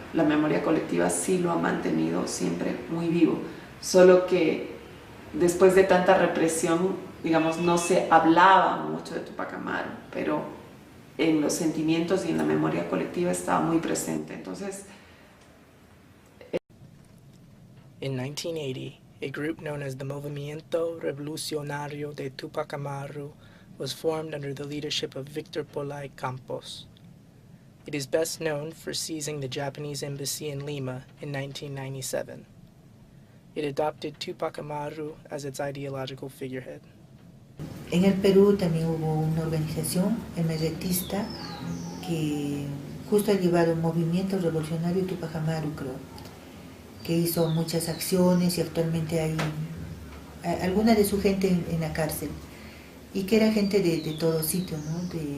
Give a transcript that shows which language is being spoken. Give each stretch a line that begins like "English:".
Spanish: La memoria colectiva sí lo ha mantenido siempre muy vivo, solo que después de tanta represión, digamos, no se hablaba mucho de Túpac Amaru, pero en los sentimientos y en la memoria colectiva estaba muy presente. Entonces,
English: in 1980, a group known as the Movimiento Revolucionario de Túpac Amaru was formed under the leadership of Victor Polay Campos. It is best known for seizing the Japanese embassy in Lima in 1997. It adopted Túpac Amaru as its ideological figurehead.
Spanish: En el Perú también hubo una organización emeretista que justo ha llevado un movimiento revolucionario Túpac Amaru, creo, que hizo muchas acciones y actualmente hay alguna de su gente en la cárcel, y que era gente de todo sitio, ¿no?